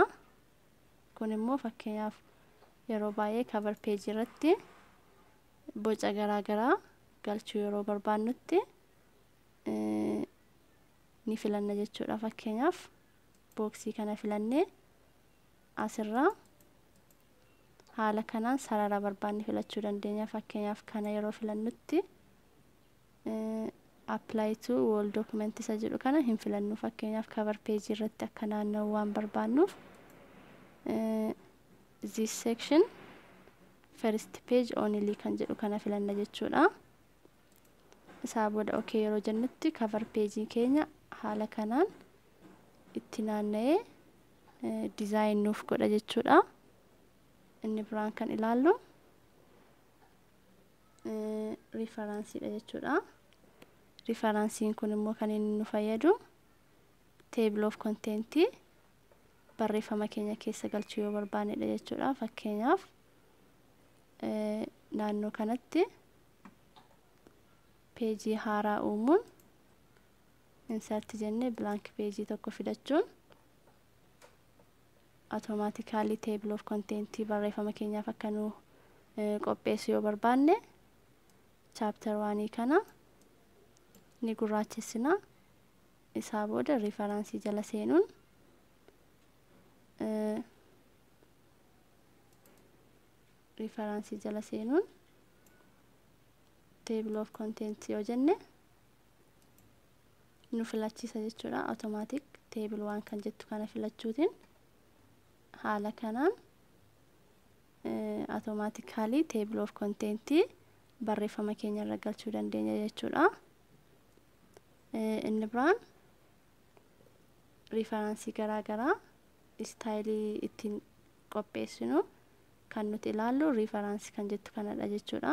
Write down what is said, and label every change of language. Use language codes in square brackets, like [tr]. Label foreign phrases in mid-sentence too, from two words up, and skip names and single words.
[om] Kun immoo fakkeenyaaf yeroo baay'ee [en] cover page [om] irratti boca garaagaraa galchuu yeroo barbaannutti ni filanna jechuudha. Fakkeenyaaf booksii kana filannee asirraa haala kanaan sarara barbaanne filachuu dandeenya. Fakkeenyaaf kana yeroo filannutti [en] apply to wall document [om] isa jedhu kana hin filannu. Fakkeenyaaf [en] cover page [om] irratti akka naanna'u waan barbaannuuf [en] this section first page only [om] kan jedhu kana filanna jechuudha. Isaa booda okay yeroo jennutti [en] cover page [om] keenya haala kanaan itti naanna'ee design nuuf godha jechuudha. Inni biraan kan ilaallu reference'dha jechuudha. Reference'n kun immoo kan inni nu fayyadu [en] table of content [om] barreeffama keenya keessa galchuu yoo barbaannedha jechuudha. Fakkeenyaaf naannoo kanatti page haaraa uumuun insert jennee [en] blank page [om] tokko fidachuun automatically [en] table of content [om] barreeffama keenyaaf akka nu qopheessu yoo barbaanne chapter 1 kana ni gurraachessina. Isaa booda reference jala seenuun [en] table of content [om] yoo jenne nu filachiisa jechuudha. [en] Automatic table [om] 1 kan jettu kana filachuutiin haala kanaan automatically [en] table of content [om] barreeffama keenya irra galchuu dandeenya jechuudha. Inni biraan reference garaagaraa style ittiin qopheessinu kan nuti ilaallu reference kan jettu kanadha jechuudha.